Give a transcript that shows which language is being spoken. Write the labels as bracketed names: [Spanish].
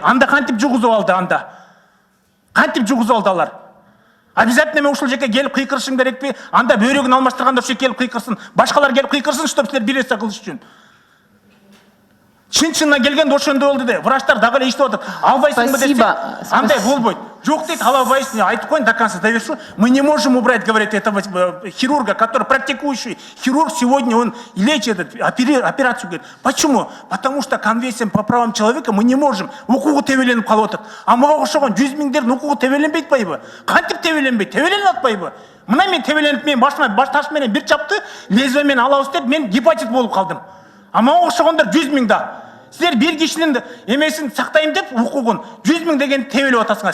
[Kyrgyz] Анда кантип жугузуп алды анда? Кантип жугузуп алды алар? Обязательно мен ушул жерге келип кыйкырышым керекпи? Анда бөйрөгүн алмаштырганда ошо келип кыйкырсын. Башкалар келип кыйкырсын, чтоб силер бир нерсе кылыш үчүн. Чын-чынына келгенде ошондой болду де. Врачтар дагы эле иштеп атат. Албайсыңбы десе, андай болбойт. Жок дейт, албайсың. Айтып коеюн [Russian] до конца довершу. Мы не можем убрать, говорит, этого хирурга, который практикующий хирург сегодня, он лечит операцию. Говорит, почему? Потому что конвенция по правам человека мы не можем. [Kyrgyz] Укугу тебеленип калып атат. А мага окшогон 100 000дердин укугу тебеленбейт атпайбы? Кантип тебеленбейт? Тебеленип атпайбы? Мына мен тебеленип, мен башыма баш таш менен бир чапты, лезвие менен алабыз деп, мен гепатит болуп калдым. А мага окшогондор 100 000 да. Силер бир кишинин эмесин сактайм деп укугун 100 000 деген тебелеп атасыңар.